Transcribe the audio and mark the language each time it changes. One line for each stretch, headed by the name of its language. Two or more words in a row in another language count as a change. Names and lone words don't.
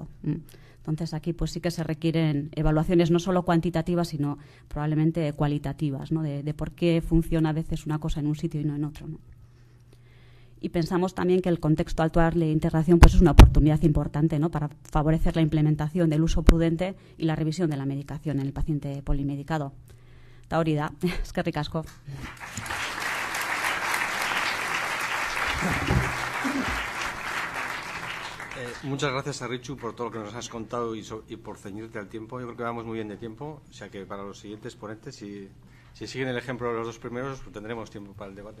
Spanish: Entonces, aquí pues sí que se requieren evaluaciones no solo cuantitativas, sino probablemente cualitativas, ¿no? De por qué funciona a veces una cosa en un sitio y no en otro, ¿no? Y pensamos también que el contexto actual de integración pues es una oportunidad importante, ¿no? Para favorecer la implementación del uso prudente y la revisión de la medicación en el paciente polimedicado.
Basque: Eta hori da, eskerrik asko.
Spanish: Muchas gracias a Richu por todo lo que nos has contado y por ceñirte al tiempo. Yo creo que vamos muy bien de tiempo, o sea que para los siguientes ponentes, si siguen el ejemplo de los dos primeros, pues tendremos tiempo para el debate.